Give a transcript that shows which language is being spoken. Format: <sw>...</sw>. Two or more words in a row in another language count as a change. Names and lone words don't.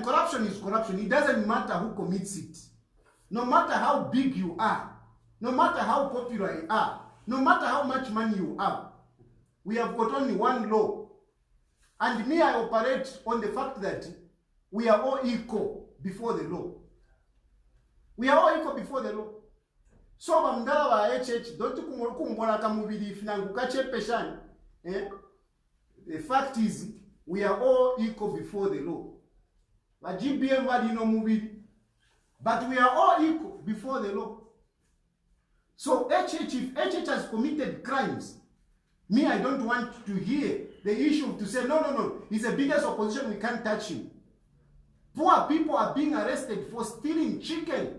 <en>Corruption is corruption. It doesn't matter who commits it. No matter how big you are, no matter how popular you are, no matter how much money you have, we have got only one law. And me, I operate on the fact that we are all equal before the law. We are all equal before the law.</en> <bem>So bamdala ba HH don't kumbola kamubili finangu kachepeshani.</bem> <en>The fact is we are all equal before the law.</en> <bem>Ba GBM wali no mubili.</bem> <en>But we are all equal before the law. So HH, if HH has committed crimes, me, I don't want to hear the issue to say, no, he's the biggest opposition, we can't touch him. Poor people are being arrested for stealing chicken.</en>